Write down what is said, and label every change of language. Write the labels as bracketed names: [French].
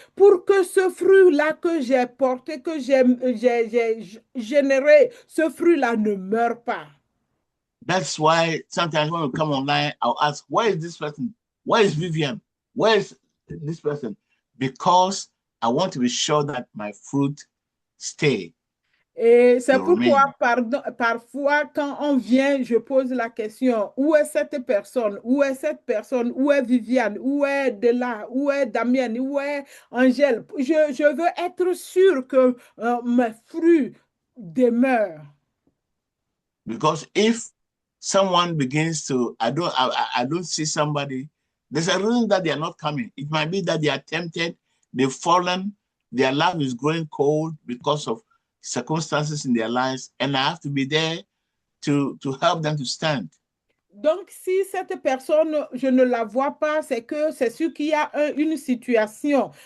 [French] Pour que ce fruit-là que j'ai porté, que j'ai généré, ce fruit-là ne meure pas. [English] That's why sometimes when we come online, I'll ask, where is this person? Where is Vivian? Where is this person? Because I want to be sure that my fruit stay. [French] Et c'est pourquoi, parfois, quand on vient, je pose la question, où est cette personne? Où est cette personne? Où est Viviane? Où est Dela? Où est Damien? Où est Angèle? Je veux être sûr que mes fruits demeurent. [English] Because if someone begins to, I don't see somebody, there's a reason that they are not coming. It might be that they are tempted, they've fallen, their love is growing cold because of circumstances in their lives, and I have to be there to help them to stand. [French] Donc, si cette personne, je ne la vois pas, c'est que c'est sûr qu'il y a une situation.